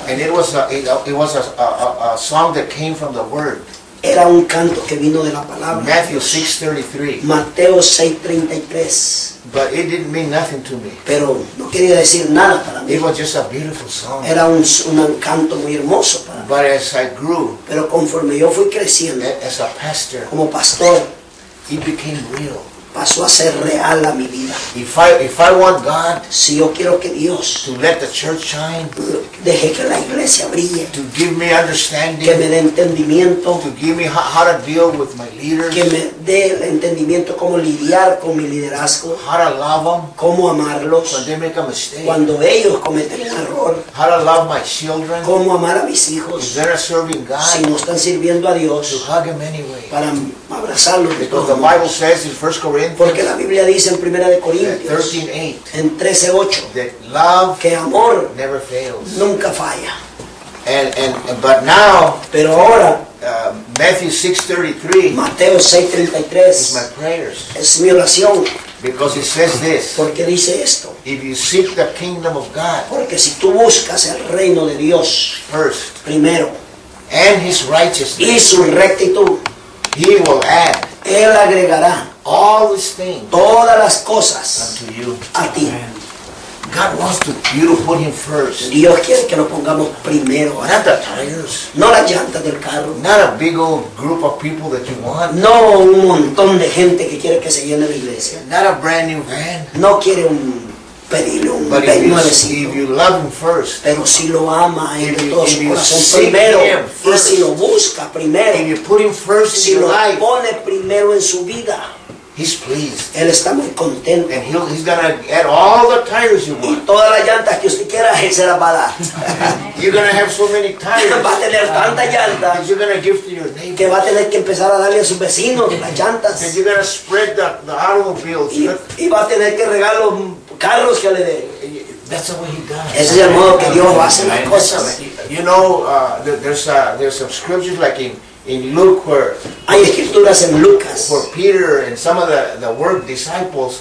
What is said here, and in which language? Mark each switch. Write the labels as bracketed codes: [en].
[en] And it was a song that came from the word. [es] Era un canto que vino de la palabra. [en] Matthew 6:33. [es] Mateo 6:33. [en] But it didn't mean nothing to me. [es] Pero no quería decir nada para mí. [en] It was just a beautiful song. [es] Era un canto muy hermoso para mí. [en] But as I grew, [es] pero conforme yo fui creciendo, [en] as a pastor, [es] como pastor, [en] it became real. [es] pasó a ser real a mi vida. [en] If I want God, [es] si yo quiero que Dios, [en] to let the church shine, [es] deje que la iglesia brille, [en] to give me understanding, [es] que me dé entendimiento, [en] to give me how to deal with my leaders, [es] que me dé el entendimiento cómo lidiar con mi liderazgo, [en] how to love them, [es] cómo amarlos, [en] when they make a mistake, [es] cuando ellos cometen un error, [en] how to love my children, [es] cómo amar a mis hijos, [en] if they're serving God, [es] si no están sirviendo a Dios, [en] to hug them anyway, [es] para abrazarlos. [en] Because the Bible says in 1 Corinthians, [es] porque la Biblia dice en 1 Corintios 13:8, [en] that love, [es] que amor, [en] never fails, [es] nunca falla. [en] And but now, [es] pero ahora, [en] Matthew 6:33 is my prayers, [es] es mi oración. [en] Because it says this, [es] porque dice esto, [en] if you seek the kingdom of God, [es] porque si tú buscas el reino de Dios [en] first, [es] primero, [en] and his righteousness, [es] y su rectitud, [en] he will add, [es] él agregará, [en] all these things, [es] todas las cosas, [en] unto you, [es] a ti. Amen. [en] God wants to, you to put him first. [es] Dios quiere que lo pongamos primero. [en] Not the tires. [es] No las llantas del carro. [en] Not a big old group of people that you want. [es] No un montón de gente que quiere que se llene la iglesia. [en] Not a brand new van. [es] No quiere un pedirle un ben nuevecito. [en] If you love him first. [es] Pero si lo ama en todo su corazón primero. [en] First, [es] y si lo busca primero. [en] If you put him first, [es] si [en] in [es] lo [en] life, [es] pone primero en su vida. [en] He's pleased. [es] Él está muy contento. [en] And he's gonna add all the tires you want. [es] Y todas las llantas que usted quiera, él se las va a dar. [en] You're gonna have so many tires. [es] Va a tener tantas llantas. [en] You're gonna give to your neighbor. [es] Que va a tener que empezar a darle a sus vecinos las llantas. [en] And you're gonna spread the automobiles. [es] Y va a tener que regar los carros que le dé. [en] That's the way he does. [es] Ese es el modo que Dios va a hacer las cosas. [en] You know, there's some scriptures like in Luke, where [es] hay escrituras en Lucas, [en] for Peter and some of the work disciples,